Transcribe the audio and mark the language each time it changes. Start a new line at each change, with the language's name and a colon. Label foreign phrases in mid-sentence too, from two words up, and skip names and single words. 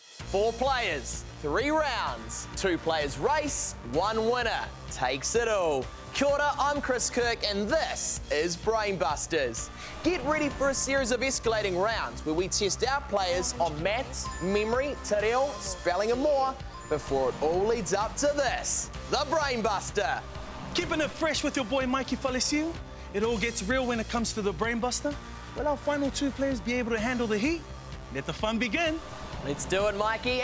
English: 4 players, 3 rounds, 2 players race, 1 winner takes it all.
Māori: Kia ora,
English: I'm Chris Kirk and this is Brainbusters. Get ready for a series of escalating rounds where we test our players on maths, memory,
Māori: te reo,
English: spelling and more before it all leads up to this, the Brainbuster. Keeping it fresh with your boy Mikey Falesiu. It all gets real when it comes to the Brainbuster. Will our final 2 players be able to handle the heat? Let the fun begin. Let's do it, Mikey.